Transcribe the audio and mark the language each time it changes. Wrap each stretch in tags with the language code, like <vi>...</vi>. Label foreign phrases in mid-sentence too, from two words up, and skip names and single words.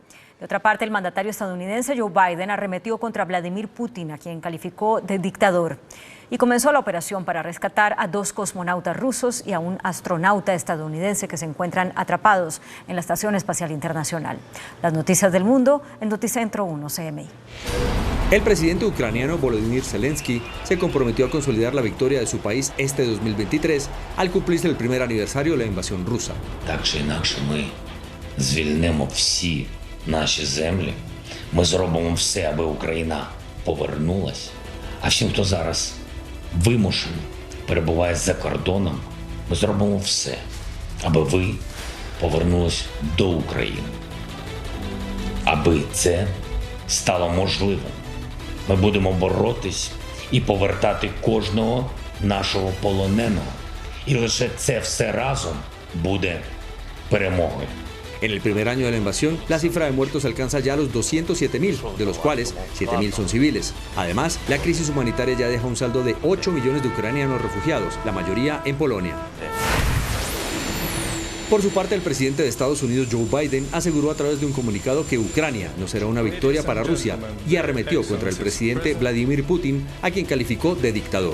<es>De otra parte, el mandatario estadounidense Joe Biden arremetió contra Vladimir Putin, a quien calificó de dictador, y comenzó la operación para rescatar a 2 cosmonautas rusos y a un astronauta estadounidense que se encuentran atrapados en la Estación Espacial Internacional. Las noticias del mundo en Noticentro 1 CMI. El presidente ucraniano Volodymyr Zelensky se comprometió a consolidar la victoria de su país este 2023 al cumplirse el primer aniversario de la invasión rusa.</es> <uk>звільнимо всі наші землі, ми зробимо все, аби Україна повернулась. А всім, хто зараз вимушено перебуває за кордоном, ми зробимо все, аби ви повернулись до України. Аби це стало можливим, ми будемо боротись і повертати кожного нашого полоненого. І лише це все разом буде перемогою.</uk> <es>En el primer año de la invasión, la cifra de muertos alcanza ya los 207.000, de los cuales 7.000 son civiles. Además, la crisis humanitaria ya deja un saldo de 8 millones de ucranianos refugiados, la mayoría en Polonia. Por su parte, el presidente de Estados Unidos, Joe Biden, aseguró a través de un comunicado que Ucrania no será una victoria para Rusia y arremetió contra el presidente Vladimir Putin, a quien calificó de dictador.</es>